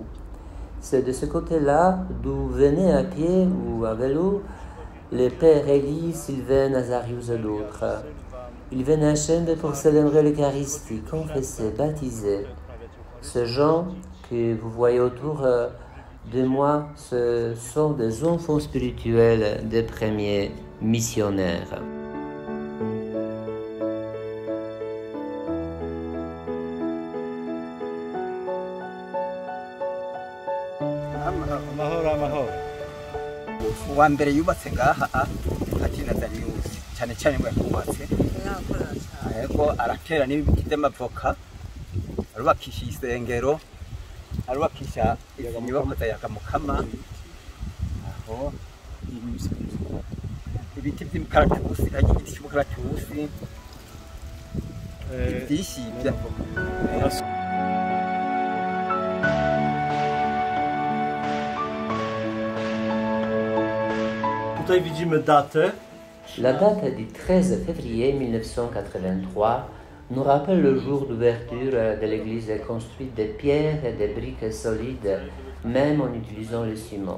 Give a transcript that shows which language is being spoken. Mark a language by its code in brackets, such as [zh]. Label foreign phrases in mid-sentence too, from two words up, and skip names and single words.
[fr] C'est de ce côté-là d'où venaient à pied ou à vélo les pères Élie, Sylvain, Nazarius et d'autres. Ils venaient à Chembe pour célébrer l'Eucharistie, confesser, baptiser. Ces gens que vous voyez autour de moi, ce sont des enfants spirituels des premiers missionnaires. [rn] uwa mbere yubatse ngaha ati Nazarius cyane cyane ngo yakubatse yego aratera n'ibiti by'amavoka arubakisha isengero arubakisha inyubako za Mukama aho ibiti by'imikaratusi igiti cy'umukaratusi byinshi by'amavoka. [fr] La date du 13 février 1983 nous rappelle le jour d'ouverture de l'église construite de pierres et de briques solides, même en utilisant le ciment.